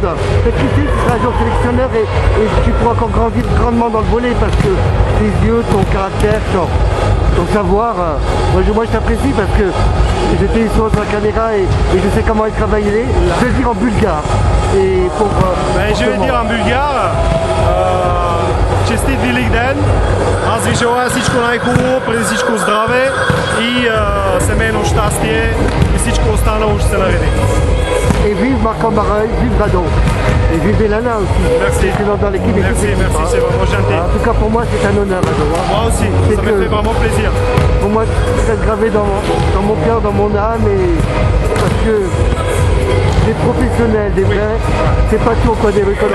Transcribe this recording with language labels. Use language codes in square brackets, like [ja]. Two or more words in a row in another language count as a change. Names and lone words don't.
[fr] Peut-être que tu seras un jour sélectionneur et tu pourras encore grandir grandement dans le volley parce que tes yeux, ton caractère, ton savoir, moi je t'apprécie parce que j'étais sur la caméra et je sais comment il travaillait. Je vais le dire en bulgare. Et pour, je vais dire en bulgare. [bg] Честит велик ден, аз ви желая всичко най-хубаво, преди всичко здраве и семейно щастие и всичко останало ще се нареди. [fr] Et vive Marc-en-Barœul, vive Radon. Et vive Elana aussi. Merci. C'est dans l'équipe. Merci, c'est vraiment gentil. En tout cas pour moi c'est un honneur Radon. Moi aussi, ça me fait vraiment plaisir. Pour moi c'est gravé dans mon cœur, dans mon âme et parce que des professionnels, des vrais, c'est pas tout au coin des rues qu'on en